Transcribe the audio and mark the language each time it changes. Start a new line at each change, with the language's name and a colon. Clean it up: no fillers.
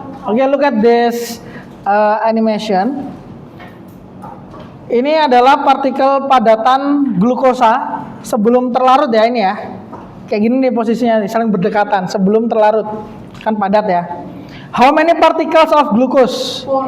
English: Okay, look at this animation.
Indonesian: Ini adalah partikel padatan glukosa sebelum terlarut ya ini ya. Kayak gini nih posisinya nih, saling berdekatan sebelum terlarut. Kan padat ya.
English: How many particles of glucose?